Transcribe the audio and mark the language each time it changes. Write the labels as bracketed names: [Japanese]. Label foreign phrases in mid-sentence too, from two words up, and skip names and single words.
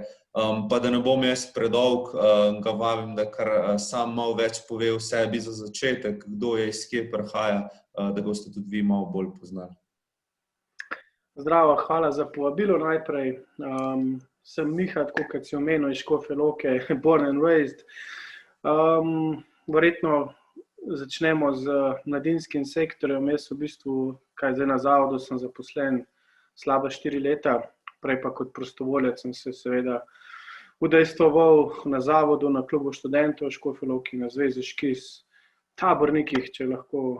[Slovenian] Pa da ne bom jaz predolg, ga vabim, da kar sam malo več pove o sebi za začetek, kdo je, iz kje prihaja, da ga boste tudi vi malo bolj poznali. Zdravo, hvala za povabilo najprej. Sem Miha, tako kot si omenil, iz Škofje Loke, [English] born and raised. [Slovenian] Verjetno začnemo z mladinskim sektorjem. Jaz v bistvu, zdaj na zavodu sem zaposlen slaba 4 leta, prej pa kot prostovoljec sem se seveda udejstvoval na zavodu, na klubu študentov Škofje Loke, na zvezi Škis, tabornikih, če lahko.